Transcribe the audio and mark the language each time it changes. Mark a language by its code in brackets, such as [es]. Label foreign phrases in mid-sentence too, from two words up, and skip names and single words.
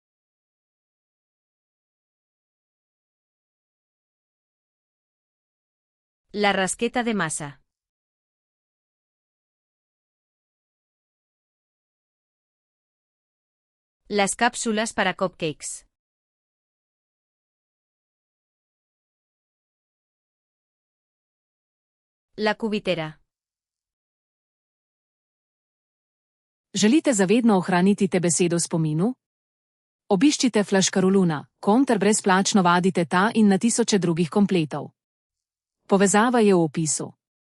[es] La rasqueta de masa. Las cápsulas para cupcakes. La kubitera. [sl] Želite zavedno ohraniti te besedo v spominu? Obiščite Flaškaroluna, ter brezplačno vadite ta in na tisoče drugih kompletov. Povezava je v opisu.